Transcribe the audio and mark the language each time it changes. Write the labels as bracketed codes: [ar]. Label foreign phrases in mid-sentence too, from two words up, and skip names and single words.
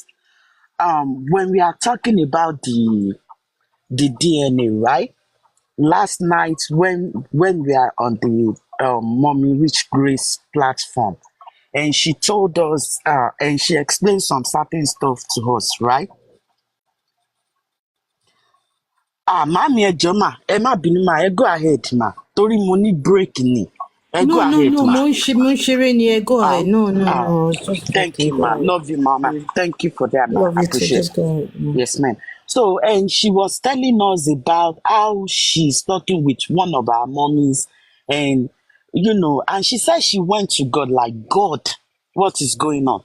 [en] When we are talking about the DNA, right? Last night, when we are on the Mommy Rich Grace platform, and she told us, and she explained some certain stuff to us, right? [yo] Mami ẹ ma, ẹ má bínú ma, ẹ [en] go ahead [yo] ma. Torí mo ní break ni. [en] Go ahead [yo] ma. Mo ń ṣeré ni, [en] go ahead. No. Thank you ma. Love you mama. Thank you for that ma. Love you too. Appreciate Just go ahead. Yes ma'am. So, and she was telling us about how she's talking with one of our mommies, and and she said she went to God like, God, what is going on?